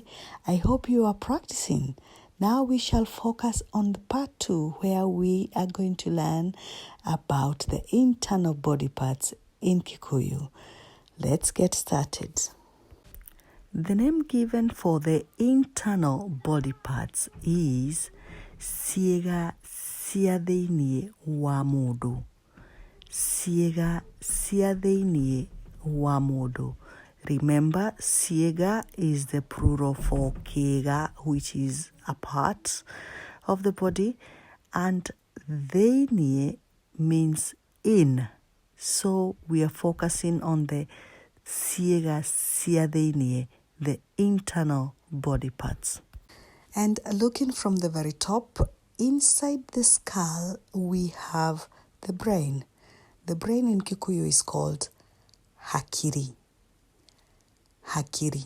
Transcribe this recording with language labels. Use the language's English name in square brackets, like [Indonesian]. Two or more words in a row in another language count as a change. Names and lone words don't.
[English] I hope you are practicing. Now we shall focus on the part 2, where we are going to learn about the internal body parts in Kikuyu. Let's get started. The name given for the internal body parts is [Kikuyu] ciĩga cia thĩinĩ wa mũndũ. Ciĩga cia thĩinĩ wa mũndũ. [English] Remember, ciĩga is the plural for kĩga, which is a part of the body, and thĩinĩ means in. So we are focusing on the [Kikuyu] ciĩga cia thĩinĩ, [English] the internal body parts. And looking from the very top, inside the skull, we have the brain. The brain in Kikuyu is called hakiri. [Kikuyu] Hakiri.